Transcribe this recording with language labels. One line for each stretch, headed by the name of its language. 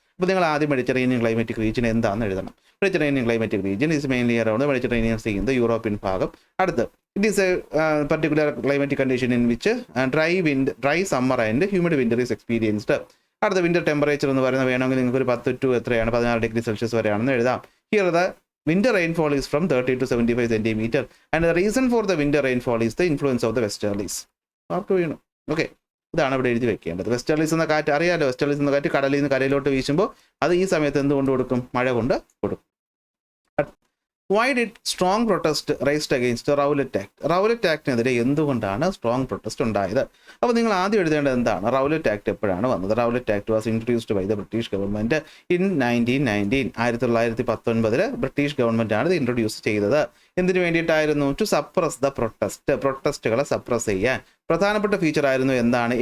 Malayalam: അപ്പോൾ നിങ്ങൾ ആദ്യം മെഡിറ്ററേനിയൻ ക്ലൈമാറ്റിക് റീജിയൻ എന്താണെന്ന് എഴുതണം.
English: Mediterranean climatic region is mainly around Mediterranean sea in the European ഭാഗം. അടുത്ത് it is a particular climatic condition in which dry summer and humid winter is experienced.
Malayalam: അടുത്ത winter temperature എന്ന് പറയുന്നത് വേണമെങ്കിൽ നിങ്ങൾക്ക് ഒരു 10 to എത്രയാണ് 16 ഡിഗ്രി സെൽഷ്യസ് വരെയാണെന്ന് എഴുതാം.
English: Here the winter rainfall is from 30 to 75 centimeter and the reason for the winter rainfall is the influence of the westerlies.
Malayalam: Mark വീണു. Okay, ഇതാണ് ഇവിടെ എഴുതി വെക്കേണ്ടത്. വെസ്റ്റർലീസ് എന്ന കാറ്റ് അറിയാലോ. വെസ്റ്റർലീസ് എന്ന കാറ്റ് കടലിൽ നിന്ന് കരയിലോട്ട് വീശുമ്പോൾ അത് ഈ സമയത്ത് എന്തുകൊണ്ട് കൊടുക്കും? മഴ കൊണ്ട് കൊടുക്കും.
English: Why did strong protest raised against the Rowlatt Act?
Malayalam: Rowlatt Actനെതിരെ എന്തുകൊണ്ടാണ് സ്ട്രോങ് പ്രൊട്ടസ്റ്റ് ഉണ്ടായത്? അപ്പോൾ നിങ്ങൾ ആദ്യം എഴുതേണ്ടത് എന്താണ്? റൗലറ്റ് ആക്ട് എപ്പോഴാണ് വന്നത്?
English: Rowlatt act was introduced by the British government in 1919.
Malayalam: 1919 British ഗവൺമെൻറ്റാണ് ഇത് ഇൻട്രൊഡ്യൂസ് ചെയ്തത്. എന്തിനു വേണ്ടിയിട്ടായിരുന്നു?
English: to suppress
Malayalam: ദ പ്രൊട്ടസ്റ്റുകളെ സപ്രസ് ചെയ്യാൻ. പ്രധാനപ്പെട്ട ഫീച്ചർ ആയിരുന്നു എന്താണ്?